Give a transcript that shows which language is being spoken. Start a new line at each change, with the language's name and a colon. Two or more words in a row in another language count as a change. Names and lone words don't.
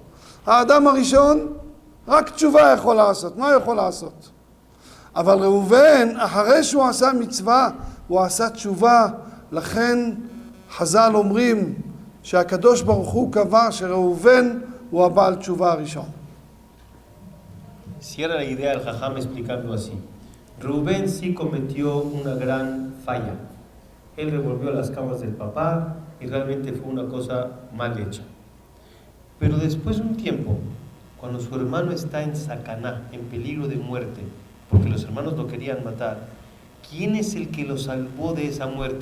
Hebrew: האדם הראשון, רק תשובה יכול לעשות. מה הוא יכול לעשות? אבל ראובן, אחרי שהוא עשה מצווה, הוא עשה תשובה. לכן חז"ל אומרים שהקדוש ברוך הוא קבע שראובן הוא הבעל תשובה הראשון.
Spanish: Cierra la idea del Jajam explicando así. Rubén sí cometió una gran falla. Él revolvió las camas del papá y realmente fue una cosa mal hecha. Pero después de un tiempo, cuando su hermano está en sacaná, en peligro de muerte, porque los hermanos lo querían matar, ¿quién es el que lo salvó de esa muerte?